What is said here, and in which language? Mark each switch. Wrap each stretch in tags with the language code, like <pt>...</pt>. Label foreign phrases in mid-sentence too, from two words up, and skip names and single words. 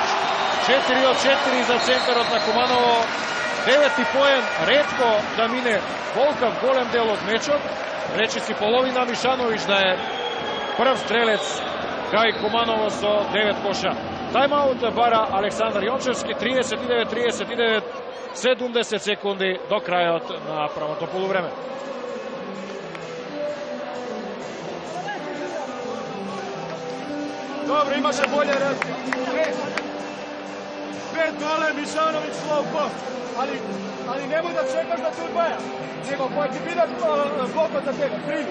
<mk>4 од 4 за центарот на Куманово. 9 поен, ретко да мине Волкав голем дел од мечот. Речиси половина Мишановиќ да е прв стрелец кај Куманово со 9 коша. Тајмаут бара Александар Јончевски, 39-39, 70 секунди до крајот на првото полувреме.</mk> <sr>Dobro, imaše bolje razlike. Pet dole, Mišanović,</sr> <en>slow post.</en> <sr>Ali nemoj da čekaš da te udvaja. Nego koji ti vidat bloko za tebe, primi.</sr>